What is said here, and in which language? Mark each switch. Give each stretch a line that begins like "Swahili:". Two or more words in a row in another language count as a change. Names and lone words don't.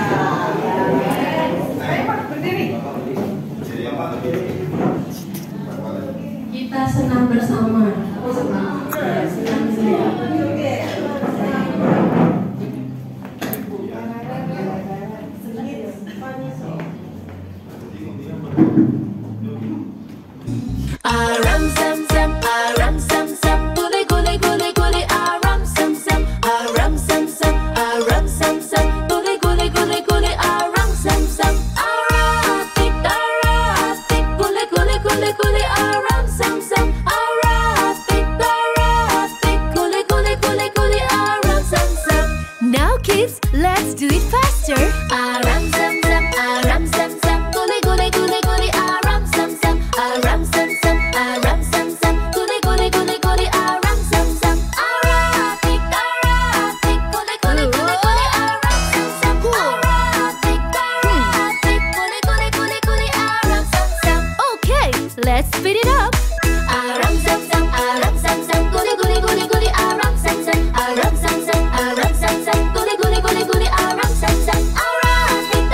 Indonesian: Kita senam bersama. Aram sam sam, aram sam sam, gule gule gule gule, aram sam sam, aram sam sam, aram sam sam, gule gule gule gule, aram sam sam, aratik aratik, gule gule gule gule, aram sam sam, aratik aratik, gule gule gule gule, aram sam sam.
English: Now kids, let's do it faster. Aram sam sam, aram sam sam, gule gule gule gule, aram sam sam, aram sam sam. Aram sam sam, gule gule gule gule, aram sam sam, aratik aratik, gule gule gule gule, aram sam sam, aratik aratik, gule gule gule gule, aram sam sam. Okay, let's speed it up. Aram sam sam, gule gule gule gule, aram sam sam, gule gule gule gule, aram sam sam, aratik